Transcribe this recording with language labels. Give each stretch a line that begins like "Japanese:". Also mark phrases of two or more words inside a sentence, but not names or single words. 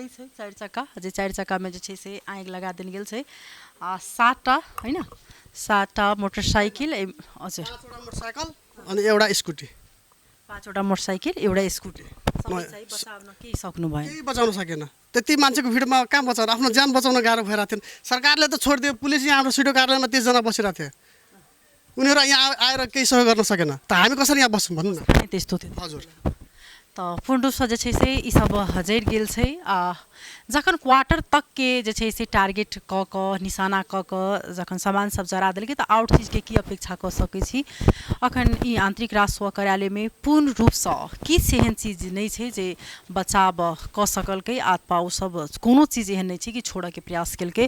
Maithili: छै चारि चक्का, जे चारि चक्कामे जे छै से आगि लगा देल गेल छै, आ 7टा
Nepali: होइन 7टा मोटरसाइकिल हजुर 5वटा मोटरसाइकल अनि एउटा स्कुटी, 5वटा मोटरसाइकिल एउटा स्कुटी बचाउन केही सक्नु भएन, केही बचाउन सकेन। त्यति मान्छेको भिडमा कहाँ बचाउनु, आफ्नो ज्यान बचाउन गाह्रो भइरहेको थियो। सरकारले त छोडिदियो, पुलिस यहाँ हाम्रो सिडो कार्यालयमा 30 जना बसिरहेको थियो, उनीहरू यहाँ आएर केही सहयोग गर्न सकेन, त हामी कसरी यहाँ बस्छौँ भन्नु न। त्यस्तो थियो हजुर।
Maithili: तो पूर्ण रूप से जे छै से ई सब जरि गेल छै। जखन क्वार्टर तक के जे छै से टारगेट क क निशाना क क जखन सामान सब जरा देलकै तऽ आउट चीज के की अपेक्षा क सकै छी। अखन ई आंतरिक राजस्व कार्यालय में पूर्ण रूप से किछु एहन चीज नहीं छै जे बचाव क सकलकै, आत्मा ओ सब कोनो चीज एहन नहीं छै कि छोड़े के प्रयास केलकै।